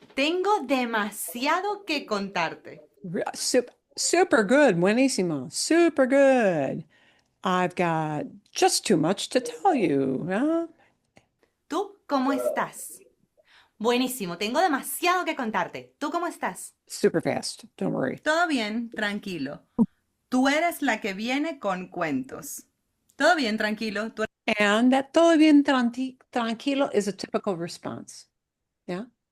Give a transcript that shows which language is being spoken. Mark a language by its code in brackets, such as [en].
[es] Tengo demasiado que contarte. [en] Super good. Buenísimo. Super good. I've got just too much to tell you. Huh? [es] ¿Tú cómo estás? Buenísimo. Tengo demasiado que contarte. ¿Tú cómo estás? [en] Super fast. Don't worry. [es] Todo bien, tranquilo. Tú eres la que viene con cuentos. Todo bien, tranquilo. Tú [en] And that [es] todo bien tranquilo [en] is a typical response. Yeah.